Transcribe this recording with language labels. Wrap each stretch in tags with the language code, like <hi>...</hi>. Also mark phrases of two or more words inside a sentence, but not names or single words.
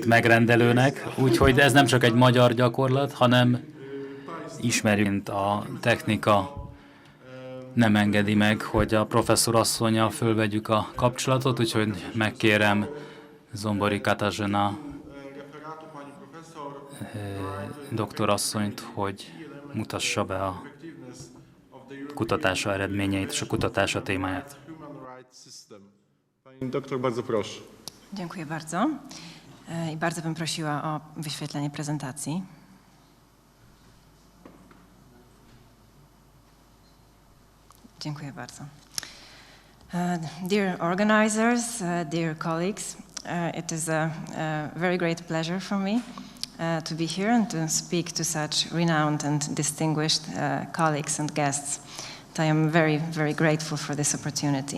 <hu>megrendelőnek, úgyhogy ez nem csak egy magyar gyakorlat, hanem ismerjük, a technika nem engedi meg, hogy a professzor asszonnyal fölvegyük a kapcsolatot, úgyhogy megkérem Zombori Katarzyna doktorasszonyt, hogy mutassa be a kutatása eredményeit és a kutatása témáját.</hu> <pl>Doktor, bardzo proszę. Dziękuję bardzo. I bardzo bym prosiła o wyświetlenie prezentacji. Dziękuję bardzo.</pl> <en>Dear organizers, dear colleagues, it is a very great pleasure for me to be here and to speak to such renowned and distinguished colleagues and guests. And I am very, very grateful for this opportunity.</en>